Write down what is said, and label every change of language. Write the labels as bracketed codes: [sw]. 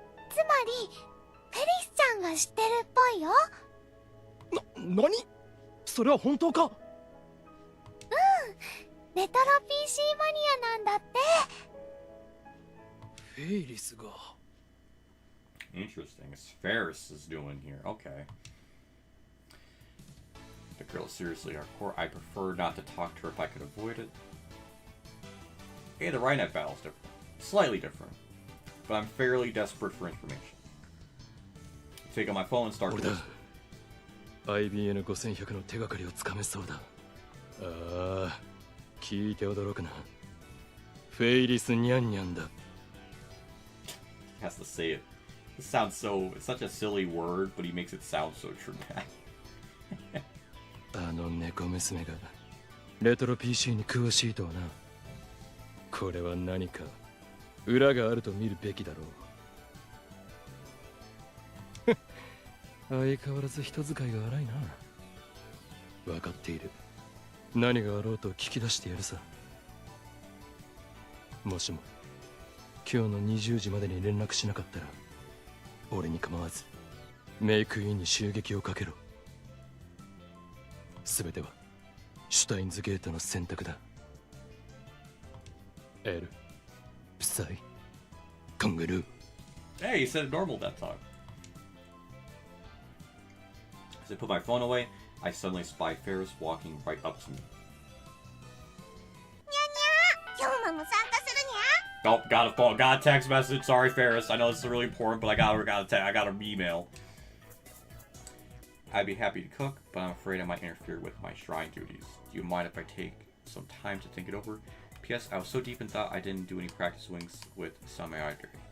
[ja] つまりフェリスちゃんが知ってるっぽいよ。何？それは本当か？うん、レトロ PC マニアなんだって。フェイリスが。 [en] Interesting. It's Ferris is doing here. Okay. The girl is seriously hardcore. I prefer not to talk to her if I could avoid it. Hey, the Rynet battle's different. Slightly different. But I'm fairly desperate for information. Take out my phone and start to listen. [ja] IBN5100 の手がかりをつかめそうだ。ああ、聞いて驚くな。フェイリスニャンニャンだ。 [en] He has to say it. This sounds so... It's such a silly word, but he makes it sound so dramatic. [ja] あの猫娘がレトロ PC に詳しいとはな。これは何か裏があると見るべきだろう。相変わらず人使いが荒いな。分かっている。何があろうと聞き出してやるさ。もしも今日の20時までに連絡しなかったら俺に構わずメイクインに襲撃をかけろ。全てはシュタインズゲートの選択だ。エル、プサイ、カンガルー。 [en] Hey, you said it normal that time. As I put my phone away, I suddenly spy Ferris walking right up to me. [ja] にゃにゃ今日も参加するにゃ [en] Oh, got a text message. Sorry, Ferris. I know this is really important, but I got an email. I'd be happy to cook, but I'm afraid I might interfere with my shrine duties. Do you mind if I take some time to think it over? P.S. I was so deep in thought I didn't do any practice swings with Same either.